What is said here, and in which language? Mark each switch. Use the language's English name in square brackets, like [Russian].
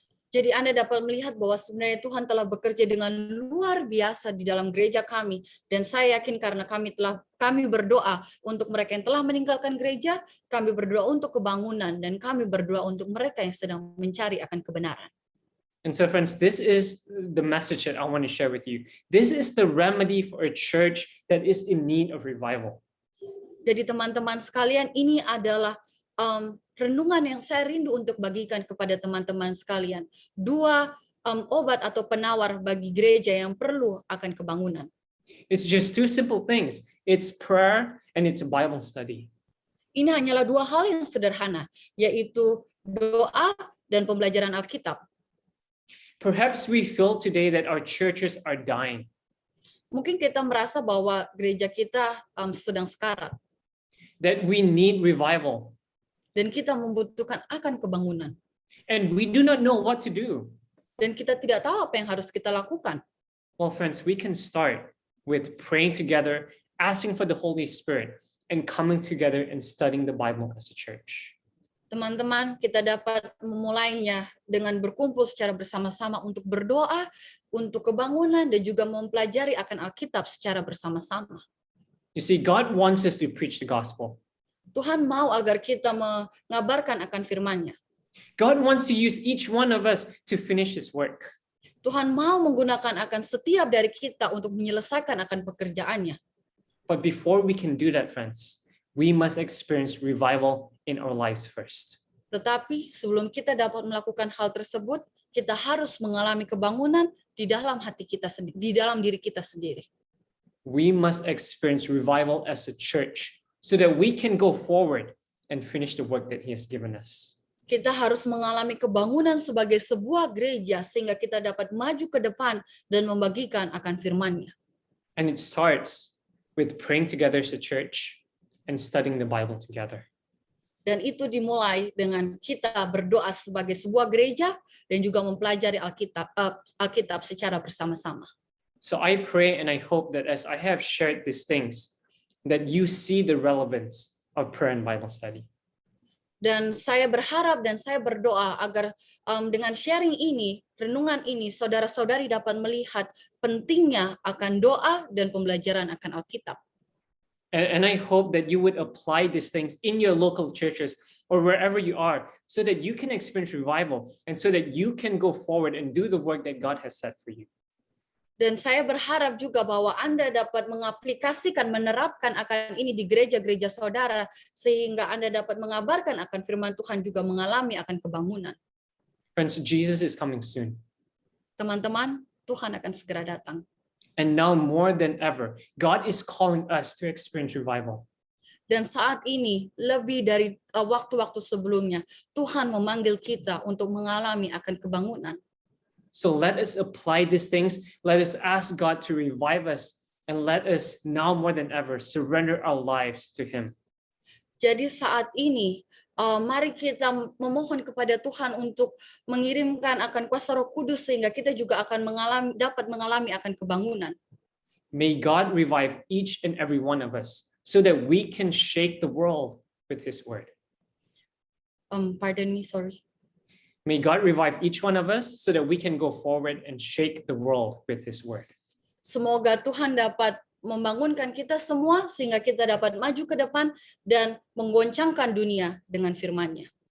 [Indonesian] Jadi Anda dapat melihat bahwa sebenarnya Tuhan telah bekerja dengan luar biasa di dalam gereja kami. Dan saya yakin karena kami berdoa untuk mereka yang telah meninggalkan gereja, kami berdoa untuk kebangunan, dan kami berdoa untuk mereka yang sedang mencari akan kebenaran. [English] And so friends, this is the message that I want to share with you. This is the remedy for a church that is in need of revival. [Indonesian] Jadi teman-teman sekalian, ini adalah renungan yang saya rindu untuk bagikan kepada teman-teman sekalian. 2 obat atau penawar bagi gereja yang perlu akan kebangunan. [English] It's just 2 simple things. It's prayer and it's a Bible study. [Indonesian] Ini hanyalah 2 hal yang sederhana, yaitu doa dan pembelajaran Alkitab. [English] Perhaps we feel today that our churches are dying. [Indonesian] Mungkin kita merasa bahwa gereja kita sedang sekarat. [English] That we need revival. [Indonesian] Dan kita membutuhkan akan kebangunan. [English] And we do not know what to do. [Indonesian] Dan kita tidak tahu apa yang harus kita lakukan. [English] Well, friends, we can start with praying together, asking for the Holy Spirit, and coming together and studying the Bible as a church. [Indonesian] Teman-teman, kita dapat memulainya dengan berkumpul secara bersama-sama untuk berdoa, untuk kebangunan, dan juga mempelajari akan Alkitab secara bersama-sama. [English] You see, God wants us to preach the gospel. [Indonesian] Tuhan mau agar kita mengabarkan akan firman-Nya. [English] God wants to use each one of us to finish His work. [Indonesian] Tuhan mau menggunakan akan setiap dari kita untuk menyelesaikan akan pekerjaannya. [English] But before we can do that, friends, we must experience revival in our lives first. [Indonesian] Tetapi sebelum kita dapat melakukan hal tersebut, kita harus mengalami kebangunan di dalam hati kita sendiri, di dalam diri kita sendiri. [English] We must experience revival as a church so that we can go forward and finish the work that He has given us. [Indonesian] Kita harus mengalami kebangunan sebagai sebuah gereja sehingga kita dapat maju ke depan dan membagikan akan firman-Nya. [English] And it starts with praying together as a church and studying the Bible together. [Indonesian] Dan itu dimulai dengan kita berdoa sebagai sebuah gereja dan juga mempelajari Alkitab secara bersama-sama. [English] So I pray and I hope that as I have shared these things, that you see the relevance of prayer and Bible study. [Indonesian] Dan saya berharap dan saya berdoa agar dengan sharing ini, renungan ini, saudara-saudari dapat melihat pentingnya akan doa dan pembelajaran akan Alkitab. [English] And I hope that you would apply these things in your local churches or wherever you are so that you can experience revival and so that you can go forward and do the work that God has set for you. [Indonesian] Dan saya berharap juga bahwa Anda dapat mengaplikasikan, menerapkan akan ini di gereja-gereja saudara, sehingga Anda dapat mengabarkan akan firman Tuhan juga mengalami akan kebangunan. [English] Friends, Jesus is coming soon. [Indonesian] Teman-teman, Tuhan akan segera datang. [English] And now more than ever, God is calling us to experience revival. [Indonesian] Dan saat ini, lebih dari waktu-waktu sebelumnya, Tuhan memanggil kita untuk mengalami akan kebangunan. [English] So let us apply these things. Let us ask God to revive us and let us now more than ever surrender our lives to Him. [Indonesian] Jadi saat ini, mari kita memohon kepada Tuhan untuk mengirimkan akan kuasa Roh Kudus sehingga kita juga akan dapat mengalami akan kebangunan. [English] May God revive each and every one of us so that we can shake the world with His word. Pardon me, sorry. May God revive each one of us so that we can go forward and shake the world with His word. [Indonesian] Semoga Tuhan dapat membangunkan kita semua sehingga kita dapat maju ke depan dan menggoncangkan dunia dengan firman-Nya.